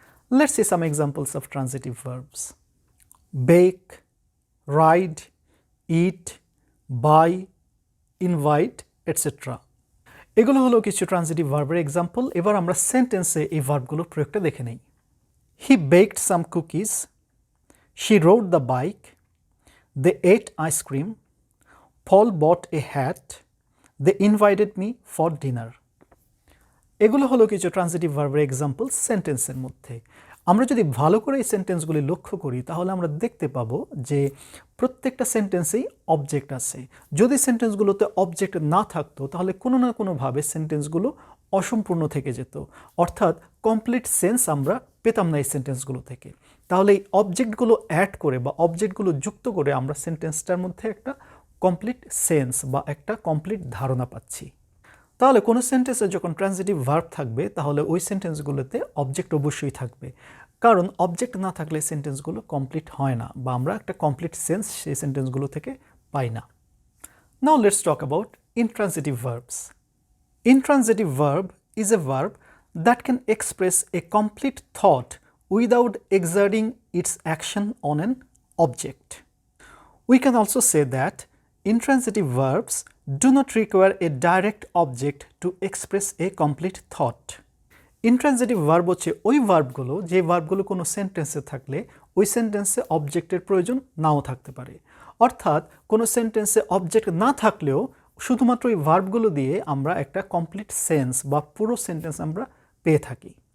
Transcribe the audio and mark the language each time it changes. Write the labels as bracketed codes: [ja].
[en] Let's see some examples of transitive verbs. Bake, ride, eat, buy, invite etcetera. [bn] এগুলো হলো কিছু transitive ভার্বের example. এবার আমরা সেন্টেন্সে এই ভার্বগুলোর প্রয়োগটা দেখে নিই। [en] He baked some cookies, she rode the bike, they ate ice cream, Paul bought a hat. They invited me for dinner. [bn] এগুলো হলো কিছু ট্রান্সিটিভ ভার্বের এক্সাম্পল সেন্টেন্সের মধ্যে। আমরা যদি ভালো করে এই সেন্টেন্সগুলি লক্ষ্য করি তাহলে আমরা দেখতে পাবো যে প্রত্যেকটা সেন্টেন্সেই অবজেক্ট আছে। যদি সেন্টেন্সগুলোতে অবজেক্ট না থাকতো তাহলে কোনো না কোনোভাবে সেন্টেন্সগুলো অসম্পূর্ণ থেকে যেত, অর্থাৎ কমপ্লিট সেন্স আমরা পেতাম না এই সেন্টেন্সগুলো থেকে। তাহলে এই অবজেক্টগুলো অ্যাড করে বা অবজেক্টগুলো যুক্ত করে আমরা সেন্টেন্সটার মধ্যে একটা কমপ্লিট সেন্স বা একটা কমপ্লিট ধারণা পাচ্ছি। তাহলে কোনো সেন্টেন্সে যখন ট্রান্সিটিভ ভার্ব থাকবে তাহলে ওই সেন্টেন্সগুলোতে অবজেক্ট অবশ্যই থাকবে, কারণ অবজেক্ট না থাকলে সেন্টেন্সগুলো কমপ্লিট হয় না বা আমরা একটা কমপ্লিট সেন্স সেই সেন্টেন্সগুলো থেকে পাই না। [en] Now let's talk about intransitive verbs. Intransitive verb is a verb that can express a complete thought without exerting its action on an object. We can also say that intransitive verbs do not require a direct object to express a complete thought. [bn] Intransitive verb হচ্ছে ওই ভার্বগুলো যে ভার্বগুলো কোনো সেন্টেন্সে থাকলে ওই সেন্টেন্সে অবজেক্টের প্রয়োজন নাও থাকতে পারে, অর্থাৎ কোনো সেন্টেন্সে অবজেক্ট না থাকলেও শুধুমাত্র এই ভার্বগুলো দিয়ে আমরা একটা কমপ্লিট সেন্স বা পুরো সেন্টেন্স আমরা পেয়ে থাকি।